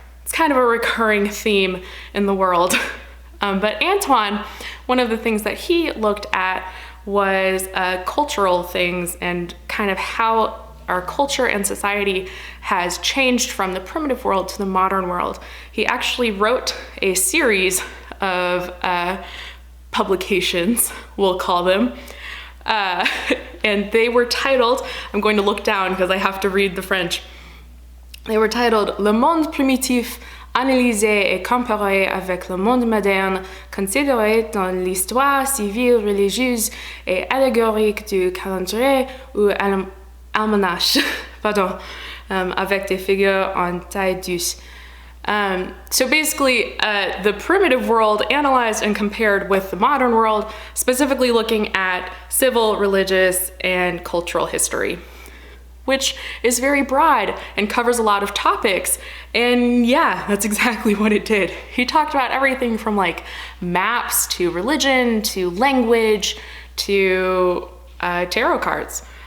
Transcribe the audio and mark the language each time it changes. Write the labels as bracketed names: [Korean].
[English] It's kind of a recurring theme in the world. But Antoine, one of the things that he looked at was cultural things and kind of how our culture and society has changed from the primitive world to the modern world. He actually wrote a series of publications, we'll call them, and they were titled, I'm going to look down because I have to read the French. They were titled [French] Le Monde Primitif, analysé et comparé avec le monde moderne, considéré dans l'histoire civile, religieuse et allégorique du calendrier ou almanach, pardon, avec des figures en taille douce. [English] So basically, the primitive world analyzed and compared with the modern world, specifically looking at civil, religious, and cultural history, which is very broad and covers a lot of topics. And yeah, that's exactly what it did. He talked about everything from like maps to religion to language to tarot cards.